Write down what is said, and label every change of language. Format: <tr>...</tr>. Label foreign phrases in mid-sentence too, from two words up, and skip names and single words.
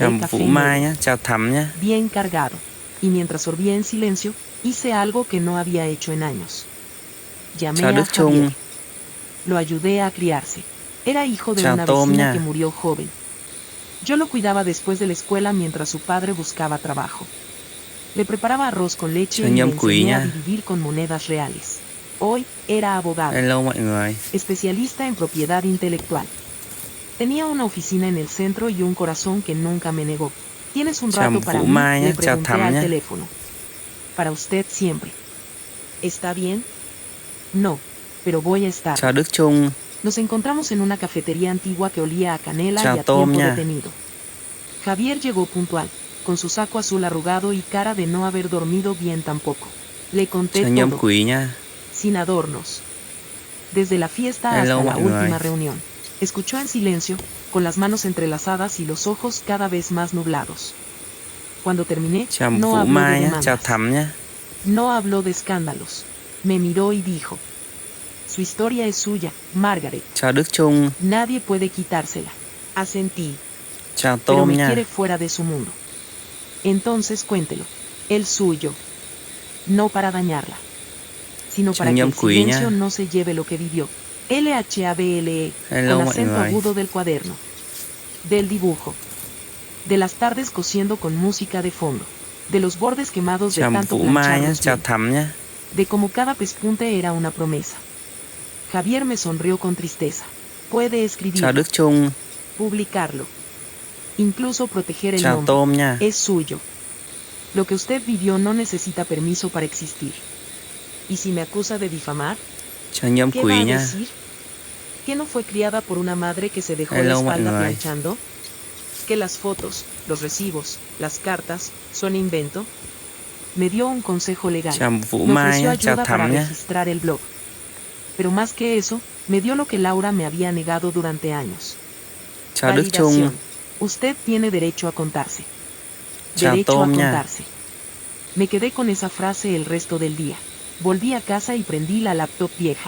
<vi>Chào</vi> <es>café</es> <vi>Vũ Mai</vi> <es>nuevo,</es> <vi>nhá. Chào Thắm nhá.</vi> <es>bien cargado, y mientras sorbía en silencio, hice algo que no había hecho en años. Llamé</es> <vi>Chào</vi> <es>a</es> <vi>Đức Trung.</vi> <es>Javier. Lo ayudé a criarse. Era hijo de</es> <vi>Chào</vi> <es>una</es> <vi>Tôm</vi> <es>vecina</es> <vi>nha.</vi> <es>que murió joven. Yo lo cuidaba después de la escuela mientras su padre buscaba trabajo. Le preparaba arroz con leche</es> <vi>Chào</vi> <es>y le</es> <vi>Nhâm Quý</vi> <es>enseñé a</es> <vi>nha.</vi> <es>dividir con monedas reales. Hoy, era abogado,</es> <vi>Hello mọi người.</vi> <es>especialista en propiedad intelectual. Tenía una oficina en el centro y un corazón que nunca me negó. ¿Tienes un</es> <vi>Chào</vi> <es>rato para</es> <vi>Vũ</vi> <es>mí?,</es> <vi>Mai</vi> <es>le</es> <vi>nhá. Chào</vi> <es>pregunté</es> <vi>Thắm</vi> <es>al</es> <vi>nhá.</vi> <es>teléfono. Para usted siempre. ¿Está bien? No, pero voy a estar.</es> <vi>Chào Đức Trung.</vi> <es>Nos encontramos en una cafetería antigua que olía a canela</es> <vi>Chào</vi> <es>y a</es> <vi>Tôm</vi> <es>tiempo</es> <vi>nha.</vi> <es>detenido. Javier llegó puntual, con su saco azul arrugado y cara de no haber dormido bien tampoco. Le conté</es> <vi>Chào Nhâm</vi> <es>todo,</es> <vi>Quý nha.</vi> <es>sin adornos. Desde la fiesta</es> <vi>Hello</vi> <es>hasta la</es> <vi>mọi người.</vi> <es>última reunión. Escuchó en silencio, con las manos entrelazadas y los ojos cada vez más nublados. Cuando terminé,</es> <vi>Chào</vi> <es>no</es> <vi>Vũ</vi> <es>habló de</es> <vi>Mai nhá. Chào</vi> <es>demandas.</es> <vi>Thắm nhá.</vi> <es>No habló de escándalos. Me miró y dijo: su historia es suya, Margaret.</es> <vi>Chào Đức Trung.</vi> <es>Nadie puede quitársela. Asentí,</es> <vi>Chào</vi> <es>pero</es> <vi>Tôm</vi> <es>me</es> <vi>nha.</vi> <es>quiere fuera de su mundo. Entonces cuéntelo. El suyo. No para dañarla, sino para que el</es> <vi>Chào Nhâm Quý nha.</vi> <es>silencio no se lleve lo que vivió. LHABLE,</es> <vi>Hello</vi> <es>con</es> <vi>mọi</vi> <es>acento</es> <vi>người.</vi> <es>agudo del cuaderno. Del dibujo. De las tardes cosiendo con música de fondo. De los bordes quemados de</es> <vi>Chào</vi> <es>tanto</es> <vi>Vũ Mai nhá.</vi> <es>plancharlos</es> <vi>Chào</vi> <es>bien.</es> <vi>Thắm nhá.</vi> <es>De cómo cada pespunte era una promesa. Javier me sonrió con tristeza. Puede</es> <vi>Chào</vi> <es>escribirlo,</es> <vi>Đức Trung.</vi> <es>publicarlo, incluso proteger el</es> <vi>Chào</vi> <es>nombre.</es> <vi>Tôm nha.</vi> <es>Es suyo. Lo que usted vivió no necesita permiso para existir. ¿Y si me acusa de difamar?</es> <vi>Chào Nhâm</vi> <es>¿Qué va</es> <vi>Quý</vi> <es>a</es> <vi>nha.</vi> <es>decir? ¿Que no fue criada por una madre que se dejó la</es> <vi>Hello mọi</vi> <es>espalda</es> <vi>người.</vi> <es>planchando? ¿Que las fotos, los recibos, las cartas, son invento? Me dio un consejo legal.</es> <vi>Chào Vũ</vi> <es>Me</es> <vi>Mai</vi> <es>ofreció</es> <vi>nhá. Chào</vi> <es>ayuda para</es> <vi>Thắm nhá.</vi> <es>registrar el blog. Pero más que eso, me dio lo que Laura me había negado durante años.</es> <vi>Chào Đức Trung.</vi> <es>Validación. Usted tiene derecho a contarse.</es> <vi>Chào</vi> <es>Derecho a</es> <vi>Tôm nha.</vi> <es>contarse. Me quedé con esa frase el resto del día. Volví a casa y prendí la laptop vieja.</es>